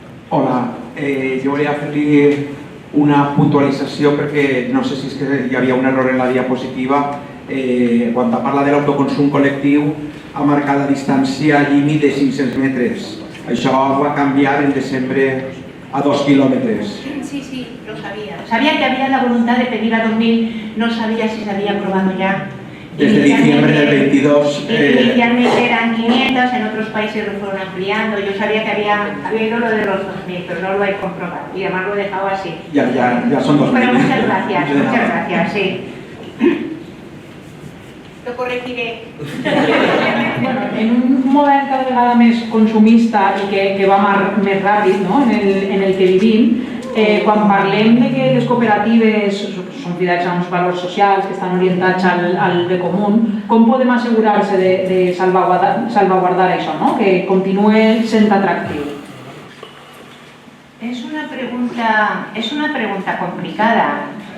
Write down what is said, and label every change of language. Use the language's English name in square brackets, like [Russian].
[Catalan] Hola, jo volia fer-li una puntualització perquè no sé si és que hi havia un error en la diapositiva. Quan parla de l'autoconsum col·lectiu ha marcat la distància límit de 500 metres. Això va canviar en desembre a 2 quilòmetres. [Spanish] Sí, lo sabía. Sabía que había la voluntad de pedir a 2000, no sabía si se había aprobado ya. Desde diciembre del 22... Inicialmente eran 500, en otros países lo fueron ampliando. Yo sabía que había habido lo de los 2000, pero no lo he comprobado y además lo he dejado así. Ya son 2000. Pero muchas gracias, sí. Lo corregiré. [Catalan] Bueno, en un model cada vegada més consumista i que va més ràpid, no? en el que vivim, quan parlem de que les cooperatives són fidels a uns valors socials que estan orientats al bé comú, com podem assegurar-se de salvaguardar això, no? Que continuï sent atractiu? [Spanish] Es una pregunta complicada.